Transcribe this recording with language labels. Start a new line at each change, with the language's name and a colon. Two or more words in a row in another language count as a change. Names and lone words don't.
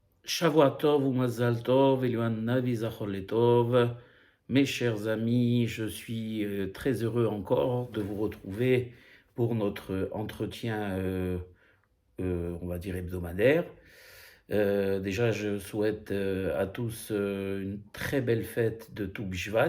Hebrew: שבוע טוב ou מזל טוב, אליהו הנביא זכור לטוב.
French: Mes chers amis, je suis très heureux encore de vous retrouver pour notre entretien, on va dire hebdomadaire. Déjà, je souhaite à tous une très belle fête de Tou Bishvat.